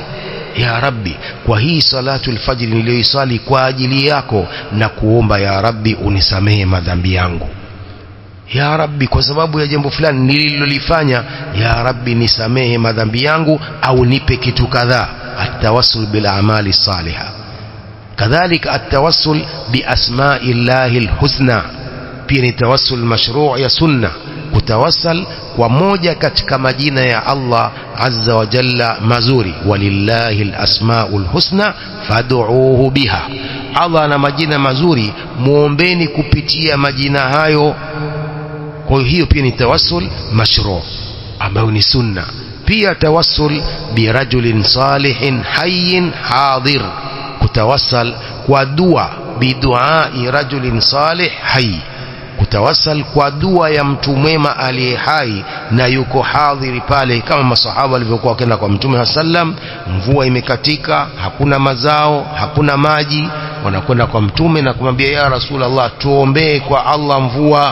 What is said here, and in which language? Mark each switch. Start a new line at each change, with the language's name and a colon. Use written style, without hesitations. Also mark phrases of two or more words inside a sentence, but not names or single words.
Arabic: يا رب,
Swahili: kwa hii
Arabic: صلاة الفجر
Swahili: niliyoisali kwa ajili yako, na kuomba
Arabic: يا رب
Swahili: unisamehe madhambi yangu.
Arabic: يا رب,
Swahili: kwa sababu ya jambo fulani nililolifanya,
Arabic: يا رب
Swahili: nisamehe madhambi yangu au nipe kitu kadhaa.
Arabic: التوسل بالأعمال الصالحة. كذلك التوسل بأسماء الله الحسنى,
Swahili: pia ni
Arabic: توسل مشروع'
Swahili: ya sunna, kutawassal kwa moja katika majina ya Allah
Arabic: عز وجل
Swahili: mazuri.
Arabic: ولله الأسماء الحسنى فادعوه بها.
Swahili: Allah ana majina mazuri, muombeni kupitia majina hayo. Kwa hiyo pia ni
Arabic: توسل مشروع'
Swahili: ambayo ni sunna.
Arabic: Pia توسل برجل صالح حي حاضر,
Swahili: kutawassal kwa dua,
Arabic: بدعاء رجل صالح حي,
Swahili: kutawassal kwa dua ya mtu mwema aliye hai na yuko hadhiri pale, kama masahaba walivyokuwa wakenda kwa Mtume sallam, mvua imekatika, hakuna mazao, hakuna maji, wanakwenda kwa Mtume na kumwambia
Arabic: يا رسول الله,
Swahili: tuombee kwa Allah mvua.